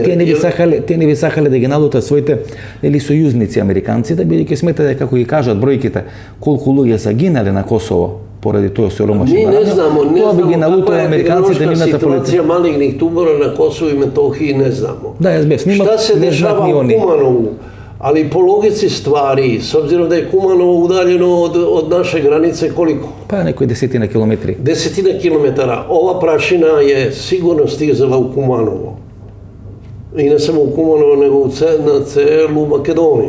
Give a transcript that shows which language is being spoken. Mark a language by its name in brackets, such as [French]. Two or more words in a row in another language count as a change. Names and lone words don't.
[Macedonian] Тие не би сакале да ги налутат своите сојузници американците, бидејќи сметате, како ги кажат бројките, колку луѓе са гинале на Косово поради тој осиромашен [Serbian] Ми не знамо каква е епидемиолошка ситуација малигних тумора на Косово и Метохија, не знамо. [Macedonian] Да, јас бев снимак, [Serbian] Шта се дешава у Куманову? Ali po logici stvari, s obzirom da je Kumanovo udaljeno od naše granice koliko? [Macedonian] Па некој 10 километри. [Serbian] 10 kilometara. Ova prašina je sigurno stizala u Kumanovo. I ne samo u Kumanovo, nego na celu Makedoniju.